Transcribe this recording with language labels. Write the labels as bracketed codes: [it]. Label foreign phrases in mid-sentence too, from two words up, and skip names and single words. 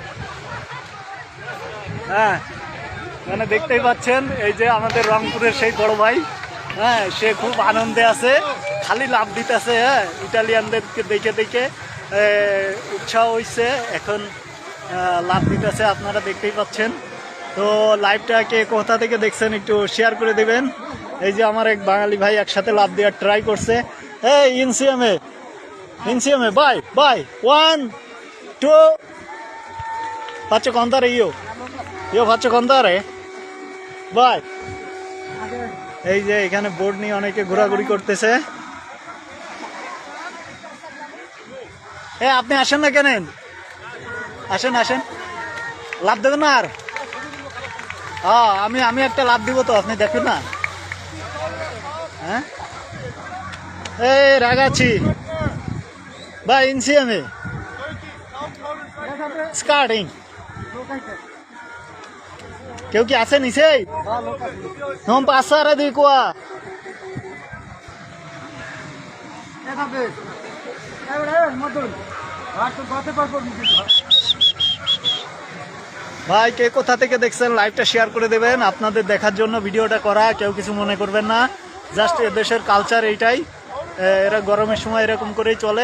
[bn] হ্যাঁ, মানে দেখতেই পাচ্ছেন এই যে আমাদের রংপুরের সেই বড় ভাই, হ্যাঁ, সে খুব আনন্দে আছে, খালি লাভ দিতেছে। হ্যাঁ, ইটালিয়ানদেরকে দেখে দেখে উৎসাহ হয়েছে, এখন লাভ দিতেছে, আপনারা দেখতেই পাচ্ছেন। তো লাইভটাকে কোথা থেকে দেখছেন একটু শেয়ার করে দেবেন। এই যে আমার এক বাঙালি ভাই একসাথে লাভ দেওয়ার ট্রাই করছে। [it] এই insieme, vai, 1, 2, faccio contare io faccio contare, vai। [bn] এই যে এখানে বোর্ড নিয়ে অনেকে ঘোরাঘুরি করতেছে। আপনি আসেন না কেন? আসেন, লাভ দেবেন না আর? আমি একটা লাভ দিব, তো আপনি দেখুন না। হ্যাঁ, [it] ragazzi, vai insieme, starting, [bn] কেউ কি আছে নিচে? [it] non passare di qua। [bn] ভাই কে কোথা থেকে দেখছেন লাইভটা শেয়ার করে দেবেন। আপনাদের দেখার জন্য ভিডিওটা করা, কেউ কিছু মনে করবেন না, জাস্ট এদেশের কালচার এইটাই, এরা গরমের সময় এরকম করেই চলে।